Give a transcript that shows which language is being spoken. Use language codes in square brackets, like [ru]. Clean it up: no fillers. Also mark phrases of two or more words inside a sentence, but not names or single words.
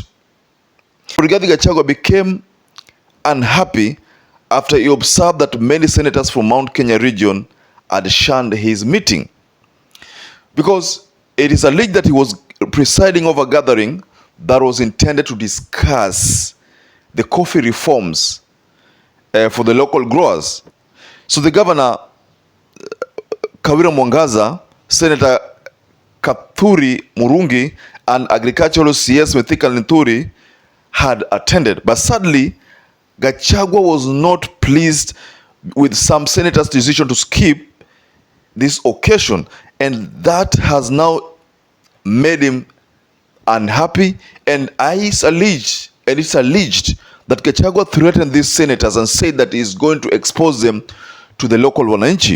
[en] Rigathi Gachagua became unhappy after he observed that many senators from Mount Kenya region had shunned his meeting, because it is alleged that he was presiding over a gathering that was intended to discuss the coffee reforms for the local growers. So the governor, Kawira Mwangaza, Senator Kathuri Murungi, and agricultural CS Mithika Linturi had attended, but sadly Gachagua was not pleased with some senators' decision to skip this occasion, and that has now made him unhappy. And it's alleged that Gachagua threatened these senators and said that he's going to expose them to the local wananchi.